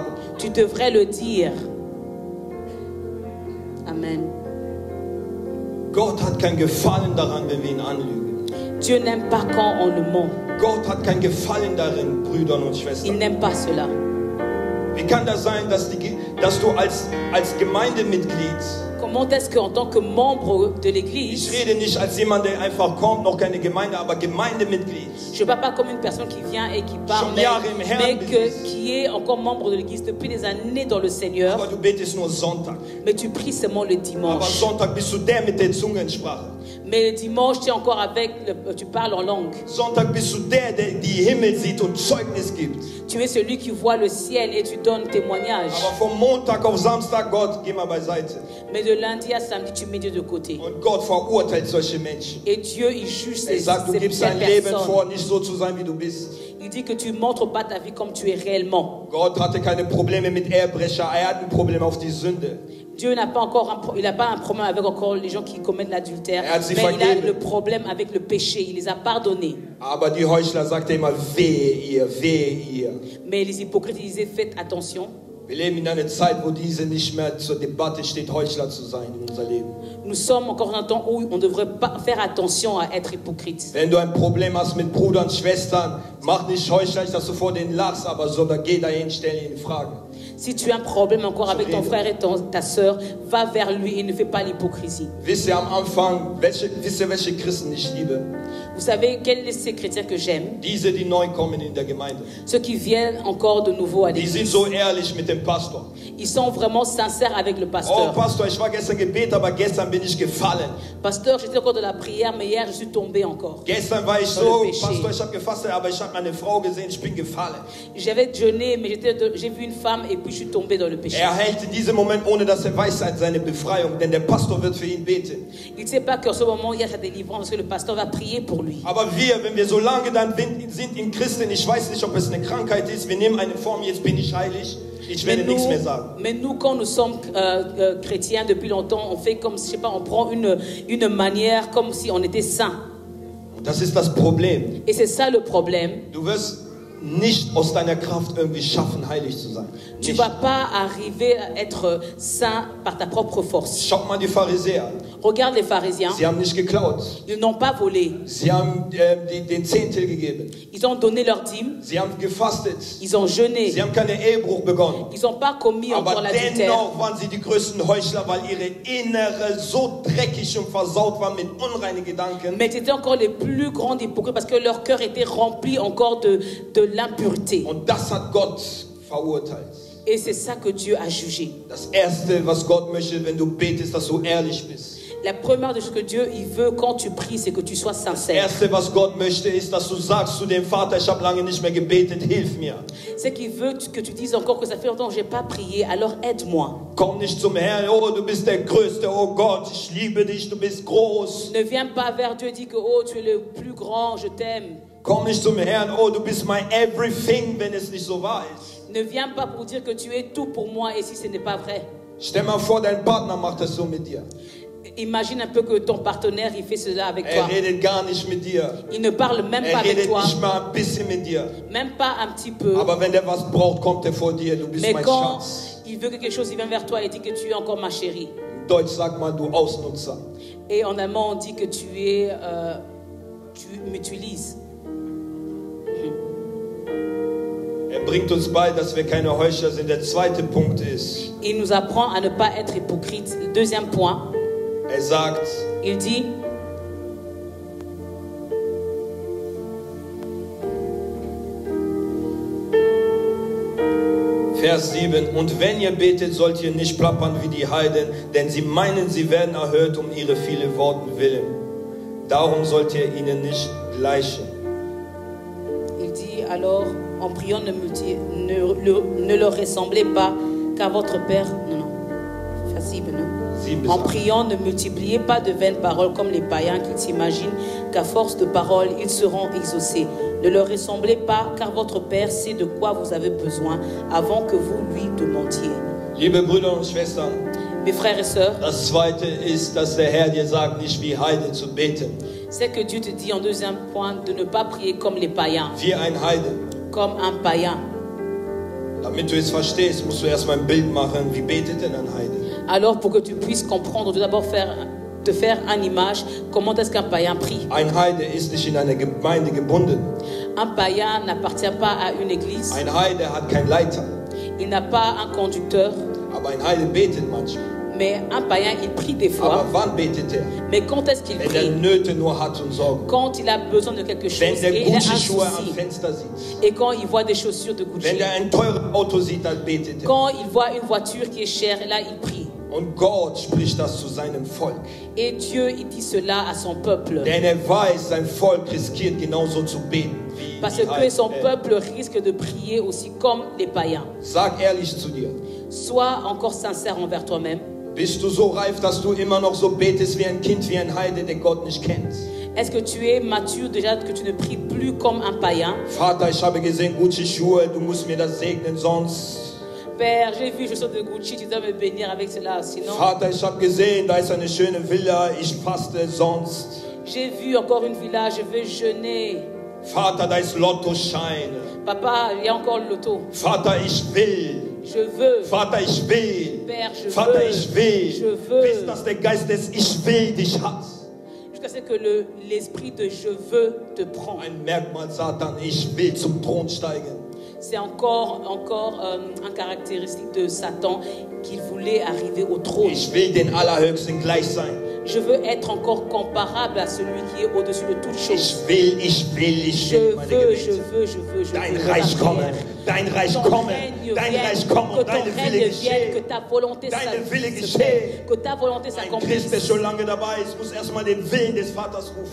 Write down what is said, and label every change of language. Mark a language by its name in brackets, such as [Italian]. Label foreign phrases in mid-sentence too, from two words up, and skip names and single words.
[French] Tu devrais le dire. Amen. [German] Gott hat kein Gefallen daran, wenn wir ihn anlügen. [French] Dieu n'aime pas quand on le ment. [German] Gott hat kein Gefallen darin, Brüdern und Schwestern. [French] Il n'aime pas cela. [German] Wie kann das sein, dass du als Gemeindemitglied, [French] comment est-ce qu'en tant que membre de l'église, [German] ich rede nicht als jemand, der einfach kommt, noch keine Gemeinde, aber Gemeindemitglied, [French] je ne parle pas comme une personne qui vient et qui parle, mais qui est encore membre de l'église depuis des années dans le Seigneur, [German] aber du betest nur Sonntag. [French] Mais tu pries seulement le dimanche. [German] Aber Sonntag bist du der mit der Zungensprache. [French] Mais le dimanche, tu es encore tu parles en langue. [German] Sonntag bist du der die Himmel sieht und Zeugnis gibt. [French] Tu es celui qui voit le ciel et tu donnes témoignage. [German] Aber vom Montag auf Samstag, Gott, geh mal beiseite. [French] Mais de lundi à samedi, tu mets Dieu de côté. [German] Und Gott verurteilt solche Menschen. [French] Et Dieu, il juge ces [German] sagt, du gibst dein Leben vor, nicht so zu sein, wie du bist. [French] Il dit que tu montres pas ta vie comme tu es réellement. [German] Gott hatte keine Probleme mit Ehebrecher, hat ein Problem auf die Sünde. [French] Dieu n'a pas encore il n'a pas un problème avec encore les gens qui commettent l'adultère, mais il a le problème avec le péché. Il les a pardonnés. [German] Aber die Heuchler sagten immer, wehe ihr. [French] Mais les hypocrites disaient, faites attention. [German] Wir leben in einer Zeit, wo diese nicht mehr zur Debatte steht, Heuchler zu sein in unser Leben. [French] Nous sommes encore dans un temps où on ne devrait pas faire attention à être hypocrite. [German] Wenn du ein Problem hast mit Brüdern, Schwestern, mach nicht heuchlerisch, dass du vor denen lachst, aber sondern geh dahin, stell ihn in Frage. [French] Si tu as un problème encore avec ton frère et ta sœur, va vers lui et ne fais pas l'hypocrisie. [German] Wisst ihr am Anfang, welche Christen ich liebe? [French] Vous savez quels sont ces chrétiens que j'aime? [German] Diese, die neu kommen in der Gemeinde. [French] Ceux qui viennent encore de nouveau à l'église. [German] Die sind so ehrlich mit dem Pastor. [French] Ils sont vraiment sincères avec le pasteur. [German] Oh Pastor, ich war gestern gebetet, aber gestern bin ich gefallen. [French] Pasteur, j'étais encore de la prière, mais hier je suis tombé encore. [German] Gestern war ich so, Pastor, ich habe gefastet, aber ich habe meine Frau gesehen, ich bin gefallen. [French] J'avais jeûné, mais j'ai vu une femme et puis je suis tombé dans le péché. [German] Hält in diesem Moment, ohne dass weiß, seine Befreiung, denn der Pastor wird für ihn beten. Il ne sait pas qu'en ce moment il y a sa délivrance, parce que le pasteur va prier pour lui. Aber wenn wir so lange dann sind in Christen, ich weiß nicht, ob es eine Krankheit ist, wir nehmen eine Form, jetzt bin ich heilig. Ich werde nichts mehr sagen. [French] Mais nous, quand nous sommes chrétiens depuis longtemps, on fait comme, je sais pas, on prend une manière comme si on était saint. [German] Das ist das Problem. [French] Et c'est ça le problème. [German] Du wirst nicht aus deiner Kraft irgendwie schaffen, heilig zu sein. [French] Tu vas pas arriver à être saint par ta propre force. [German] Schau mal die Pharisäer. [French] Regarde les pharisiens. [German] Sie haben nicht geklaut. [French] Ils n'ont pas volé. [German] Sie haben den Zehntel gegeben. [French] Ils ont donné leur dîme. [German] Sie haben gefastet. [French] Ils ont jeûné. [German] Sie haben keinen Ehebruch begonnen. [French] Ils n'ont pas commis encore l'adultère. [German] Aber dennoch waren sie die größten Heuchler, weil ihre Innere so dreckig und versaut war mit unreinen Gedanken. [French] Mais c'était encore les plus grands hypocrites parce que leur cœur était rempli encore de l'impureté. [German] Und das hat Gott verurteilt. [French] Et c'est ça que Dieu a jugé. [German] Das erste, was Gott möchte, wenn du betest, dass du ehrlich bist. [French] La première de ce que Dieu il veut quand tu pries, c'est que tu sois sincère. [German] Das erste, was Gott möchte, ist, dass du sagst zu dem Vater, ich habe lange nicht mehr gebetet, hilf mir. [French] C'est qu'il veut que tu dises encore que ça fait longtemps que j'ai pas prié, alors aide-moi. [German] Komm nicht zum Herrn, oh du bist der Größte, oh Gott, ich liebe dich, du bist groß. [French] Ne viens pas vers Dieu et dis que oh tu es le plus grand, je t'aime. [German] Komm nicht zum Herrn, oh du bist [English] my everything, [German] wenn es nicht so wahr ist. [French] Ne viens pas pour dire que tu es tout pour moi et si ce n'est pas vrai. [German] Stell mal vor, dein Partner macht das so mit dir. [French] Imagine un peu que ton partenaire il fait cela avec toi. [German] Redet gar nicht mit dir. [French] Il ne parle même pas avec toi. [German] Nicht mal ein bisschen mit dir. [French] Même pas un petit peu. [German] Aber wenn der was braucht, kommt er vor dir. Du bist [French] Mais [German] mein [French] quand [German] Schatz. [French] il veut quelque chose, il vient vers toi et dit que tu es encore ma chérie. [German] In Deutsch sagt man, du Ausnutzer. [French] Et en allemand on dit que tu es, tu m'utilises. [German] Bringt uns bei, dass wir keine Heuchler sind. Der zweite Punkt ist, [French] il nous apprend à ne pas être hypocrite. Le deuxième point, [German] sagt, [French] il dit, [German] Vers 7. Und wenn ihr betet, sollt ihr nicht plappern wie die Heiden, denn sie meinen, sie werden erhört um ihre vielen Worten willen. Darum sollt ihr ihnen nicht gleichen. [French] Il dit alors, en priant, ne leur ressemblez pas, car votre Père... Non, facile, non. En priant, ne multipliez pas de vaines paroles comme les païens qui s'imaginent qu'à force de paroles, ils seront exaucés. Ne leur ressemblez pas, car votre Père sait de quoi vous avez besoin avant que vous lui demandiez. [German] Liebe Brüder und Schwestern, [French] mes frères et sœurs, [German] das Zweite ist, dass der Herr dir sagt, nicht wie Heiden zu beten. [French] C'est que Dieu te dit en deuxième point de ne pas prier comme les païens. [German] Wie ein Heiden. [French] Comme un païen. [German] Damit du es verstehst, musst du erstmal ein Bild machen, wie betet denn ein Heiden? [French] Alors pour que tu puisses comprendre, tu dois d'abord te faire une image, comment est-ce qu'un païen prie. [German] Ein Heide ist nicht in einer Gemeinde gebunden. [French] Un païen n'appartient pas à une église. [German] Ein Heide hat kein Leiter. [French] Il n'a pas un conducteur. [German] Aber ein Heide betet manchmal. [French] Mais un païen, il prie des fois. [German] Aber wann betet er? [French] Mais quand est-ce qu'il prie? [German] Wenn er Nöte nur hat und Sorgen. [French] Quand il a besoin de quelque chose. [German] Wenn der [French] Et il a un [German] Gucci-Schuhe am [French] souci. [German] Fenster sieht. [French] Et quand il voit des chaussures de Gucci. [German] Wenn er ein teures Auto sieht, dann betet er. [French] Quand il voit une voiture qui est chère, et là il prie. [German] Und Gott spricht das zu seinem Volk. [French] Et Dieu, il dit cela à son peuple. [German] Denn er weiß, sein Volk riskiert genauso zu beten. [French] Parce que son peuple risque de prier aussi comme les païens. [German] Sag ehrlich zu dir. [French] Sois encore sincère envers toi-même. [German] Bist du so reif, dass du immer noch so betest wie ein Kind, wie ein Heide, den Gott nicht kennt? [French] Est-ce que tu es mature déjà que tu ne pries plus comme un païen? [German] Vater, ich habe gesehen, Gucci-Schuhe, du musst mir das segnen, sonst... [French] Père, j'ai vu chaussures de Gucci, tu dois me bénir avec cela, sinon... [German] Vater, ich habe gesehen, da ist eine schöne Villa, ich faste, sonst... [French] J'ai vu encore une villa, je veux jeûner. [German] Vater, da ist Lottoschein. [French] Papa, il y a encore le loto. [German] Vater, ich will. [French] Je veux. [German] Vater, ich will. [French] Père, je [German] Vater, [French] veux. [German] ich will. [French] Je veux. [German] Bis dass der Geist des Ich will dich hat. [French] Jusqu'à ce que l'esprit de je veux te prend. [German] Ein Merkmal Satan, ich will zum Thron steigen. [French] C'est encore un caractéristique de Satan qu'il voulait arriver au trône. [German] Ich will den Allerhöchsten gleich sein. [French] Je veux être encore comparable à celui qui est au-dessus de toutes choses. [German] Ich will. [French] Je veux. [German] Dein Reich komme, dein Reich komme, dein Reich komme, deine Wille geschehe. [French] Que ta volonté [German] Deine Wille geschehe. [French] Que ta volonté [German] Ein [French] s'accomplisse. [German] Christ, der schon lange dabei ist, muss erstmal den Willen des Vaters rufen.